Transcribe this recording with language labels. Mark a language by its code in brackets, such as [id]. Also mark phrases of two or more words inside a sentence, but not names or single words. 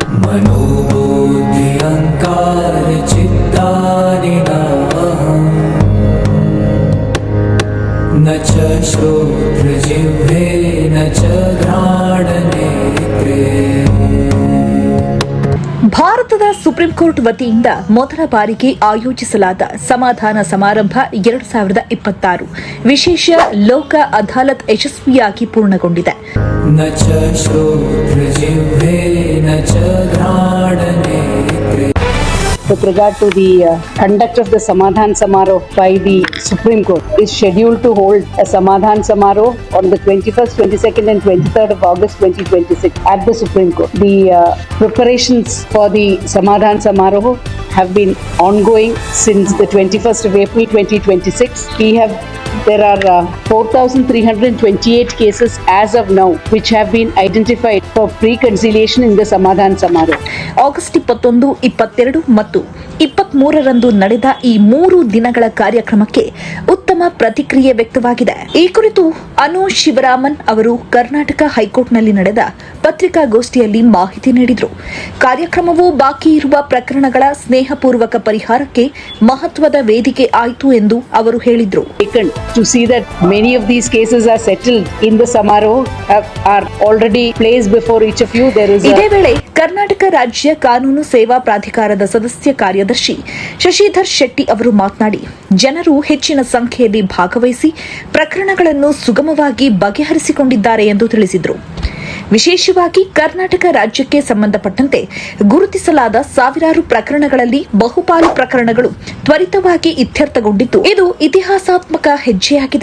[sa] मनोबुद्धि अहंकार चित्तानि न च श्रोत्रजिह्वे न च घ्राणनेत्रे. [kn] ಭಾರತದ ಸುಪ್ರೀಂ ಕೋರ್ಟ್ ವತಿಯಿಂದ ಮೊದಲ ಬಾರಿಗೆ ಆಯೋಜಿಸಲಾದ ಸಮಾಧಾನ ಸಮಾರಂಭ 2026 ವಿಶೇಷ ಲೋಕ ಅದಾಲತ್ ಯಶಸ್ವಿಯಾಗಿ ಪೂರ್ಣಗೊಂಡಿದೆ. [sa] न च श्रोत्रजिह्वे न च घ्राणनेत्रे. [en] With regard to the conduct of the Samadhan Samaroh by the Supreme Court, is scheduled to hold a Samadhan Samaroh on the 21st, 22nd and 23rd of August 2026 at the Supreme Court. The preparations for the Samadhan Samaroh have been ongoing since the 21st of April 2026. There are 4,328 cases as of now which have been identified for pre-conciliation in the Samadhan Samaroh. [kn] ಆಗಸ್ಟ್ 21, 22 ಮತ್ತು 23ರಂದು ನಡೆದ ಈ 3 ದಿನಗಳ ಕಾರ್ಯಕ್ರಮಕ್ಕೆ ಉತ್ತಮ ಪ್ರತಿಕ್ರಿಯೆ ವ್ಯಕ್ತವಾಗಿದೆ. ಈ ಕುರಿತು ಅನು ಶಿವರಾಮನ್ ಅವರು ಕರ್ನಾಟಕ ಹೈಕೋರ್ಟ್ನಲ್ಲಿ ನಡೆದ ಪತ್ರಿಕಾಗೋಷ್ಠಿಯಲ್ಲಿ ಮಾಹಿತಿ ನೀಡಿದರು. ಕಾರ್ಯಕ್ರಮವು ಬಾಕಿ ಇರುವ ಪ್ರಕರಣಗಳ ಸ್ನೇಹಪೂರ್ವಕ ಪರಿಹಾರಕ್ಕೆ ಮಹತ್ವದ ವೇದಿಕೆ ಆಯಿತು ಎಂದು ಅವರು ಹೇಳಿದರು. [en] To see that many of these cases are settled in the Samaroh are already placed before each of you. [kn] ಇದೇ ವೇಳೆ ಕರ್ನಾಟಕ ರಾಜ್ಯ ಕಾನೂನು ಸೇವಾ ಪ್ರಾಧಿಕಾರದ ಸದಸ್ಯ ಕಾರ್ಯದರ್ಶಿ ಶಶಿಧರ್ ಶೆಟ್ಟಿ ಅವರು ಮಾತನಾಡಿ, ಜನರು ಹೆಚ್ಚಿನ ಸಂಖ್ಯೆಯಲ್ಲಿ ಭಾಗವಹಿಸಿ ಪ್ರಕರಣಗಳನ್ನು ಸುಗಮವಾಗಿ ಬಗೆಹರಿಸಿಕೊಂಡಿದ್ದಾರೆ ಎಂದು ತಿಳಿಸಿದರು. ವಿಶೇಷವಾಗಿ ಕರ್ನಾಟಕ ರಾಜ್ಯಕ್ಕೆ ಸಂಬಂಧಪಟ್ಟಂತೆ ಗುರುತಿಸಲಾದ ಸಾವಿರಾರು ಪ್ರಕರಣಗಳಲ್ಲಿ ಬಹುಪಾಲು ಪ್ರಕರಣಗಳು ತ್ವರಿತವಾಗಿ ಇತ್ಯರ್ಥಗೊಂಡಿದ್ದು ಇದು ಇತಿಹಾಸಾತ್ಮಕ ಹೆಜ್ಜೆಯಾಗಿದೆ.